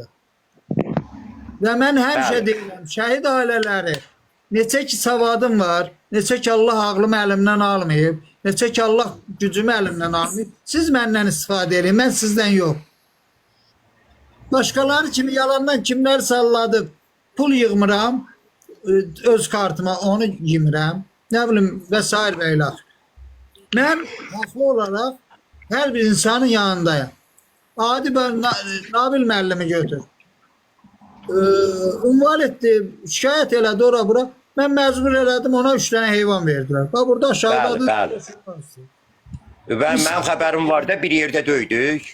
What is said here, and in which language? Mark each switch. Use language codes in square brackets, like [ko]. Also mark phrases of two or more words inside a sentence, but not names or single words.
[az] Və mən həmişə deyirəm, şəhid ailələri neçə ki savadım var, neçə ki Allah ağlımı əlimdən almayıb, neçə ki Allah gücümü əlimdən almayıb, siz məndən istifadə edin, mən sizdən yox. Başkaları kimi yalandan kimler salladı, pul yığmıram, öz kartıma onu yemirəm, [tr] ne bileyim vesaire beyler. [az] mən haqlı olaraq hər bir insanın yanındayım. Adi ben Nabil müəllimi götür. Ünvan etdi, şikayət elədi ora bura. Mən məcbur elədim, ona 3 dənə heyvan verdilər. Bax burada aşağıda Bəli. Mənim xəbərim var da bir yerdə döydük.